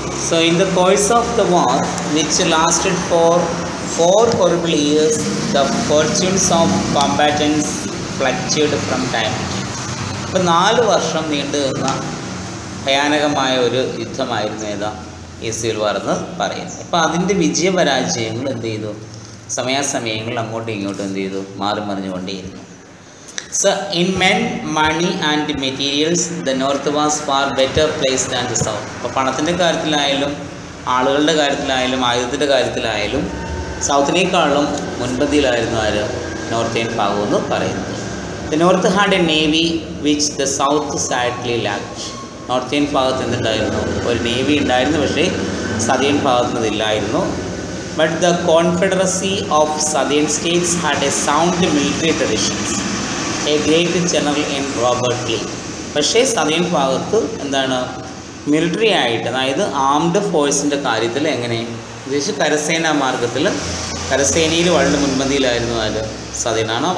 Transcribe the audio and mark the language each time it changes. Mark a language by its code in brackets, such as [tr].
[en] So in the course of the war, which lasted for 4 horrible years, the fortunes of combatants fluctuated from time to time. [ml] അപ്പോൾ 4 വർഷം നീണ്ടു നിന്ന ഭയാനകമായ ഒരു യുദ്ധമായിരുന്നു ഏതാ? ഈ സിവിൽ വാർ എന്ന് പറയുന്നത്. അപ്പോൾ അതിൻ്റെ വിജയപരാജയങ്ങൾ എന്ത് ചെയ്തു? സമയാസമയങ്ങളിൽ അങ്ങോട്ടും ഇങ്ങോട്ടും എന്ത് ചെയ്തു? മാറി മറിഞ്ഞുകൊണ്ടേയിരുന്നു. [en] So in men, money and materials, the north was far better placed than the south. [ml] അപ്പോൾ പണത്തിൻ്റെ കാര്യത്തിലായാലും ആളുകളുടെ കാര്യത്തിലായാലും ആയുധത്തിൻ്റെ കാര്യത്തിലായാലും സൗത്തിനേക്കാളും മുൻപന്തിയിലായിരുന്നു ആര്? നോർത്തേൺ ഭാഗം എന്ന് പറയുന്നത്. [en] The north had a navy which the south sadly lacked. [ml] Northern ഭാഗത്ത് എന്തുണ്ടായിരുന്നു? ഒരു നേവി ഉണ്ടായിരുന്നു, പക്ഷേ സതേൺ ഭാഗത്ത് അതില്ലായിരുന്നു. [en] But the Confederacy of Southern States had a sound military traditions. A great general in Robert Lee. [ml] പക്ഷേ southern ഭാഗത്ത് എന്താണ്? Military ആയിട്ട്, അതായത് ആംഡ് ഫോഴ്സിൻ്റെ കാര്യത്തിൽ എങ്ങനെ ഉദ്ദേശിച്ച് കരസേനാ മാർഗത്തിൽ കരസേനയിൽ വളരെ മുൻപന്തിയിലായിരുന്നു ആര്? സതേണാണ്.